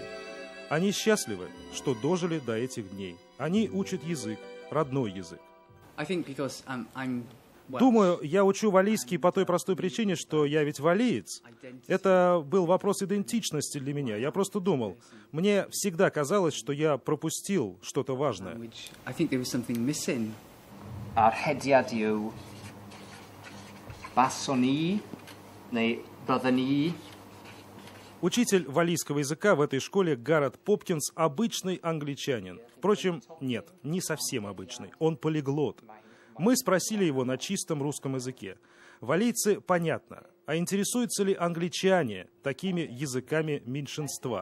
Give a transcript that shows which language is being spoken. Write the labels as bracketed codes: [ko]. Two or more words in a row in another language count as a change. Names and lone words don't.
[ru] Они счастливы, что дожили до этих дней. Они учат язык, родной язык. Думаю, я учу валлийский по той простой причине, что я ведь валлиец. Это был вопрос идентичности для меня. Я просто думал, мне всегда казалось, что я пропустил что-то важное. [cy] A'r hediad yw bason ni, neu bydden ni. [ru] Учитель валлийского языка в этой школе Гаррет Попкинс обычный англичанин. Впрочем, нет, не совсем обычный. Он полиглот. Мы спросили его на чистом русском языке. Валлийцы, понятно, а интересуются ли англичане такими языками меньшинства?